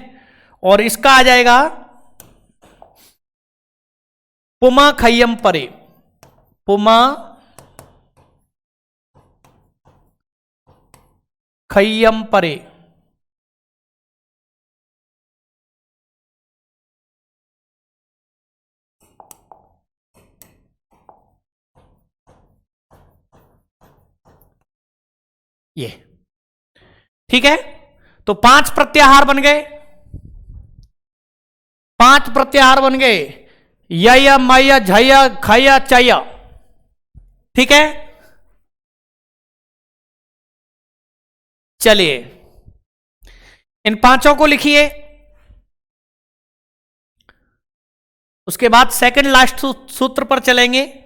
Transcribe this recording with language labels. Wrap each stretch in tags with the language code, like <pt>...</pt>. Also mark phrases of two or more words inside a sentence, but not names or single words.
<hi>और इसका आ जाएगा</hi> <sa>पुमा खय्यम परे, पुमा खय्यम परे।</sa> <hi>ये ठीक है। तो 5 प्रत्याहार बन गए, 5 प्रत्याहार बन गए,</hi> <sa>य मय झय खय चय,</sa> <hi>ठीक है। चलिए इन 5 को लिखिए। उसके बाद</hi> <en>second last</en> <hi>सूत्र पर चलेंगे।</hi>